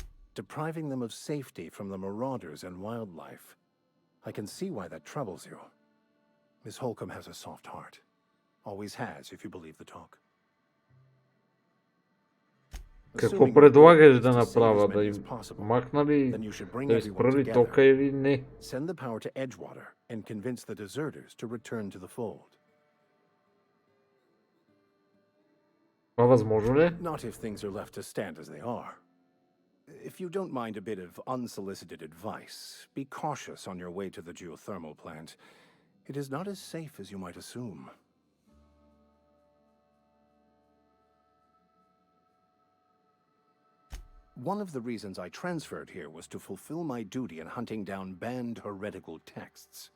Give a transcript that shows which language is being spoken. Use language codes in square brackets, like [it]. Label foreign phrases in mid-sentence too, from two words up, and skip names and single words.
[en] depriving them of safety from the marauders and wildlife. I can see why that troubles you. Miss Holcomb has a soft heart. Always has, if you believe the talk. [bg] Какво предлагаш да направя? Да им махна ли, да изправи тока или не? [en] Send the power to Edgewater and convince the deserters to return to the fold. [bg] Това възможно ли? [en] Not if things are left to stand as they are. If you don't mind a bit of unsolicited advice, be cautious on your way to the geothermal plant. It is not as safe as you might assume. One of the reasons I transferred here was to fulfill my duty in hunting down banned heretical texts.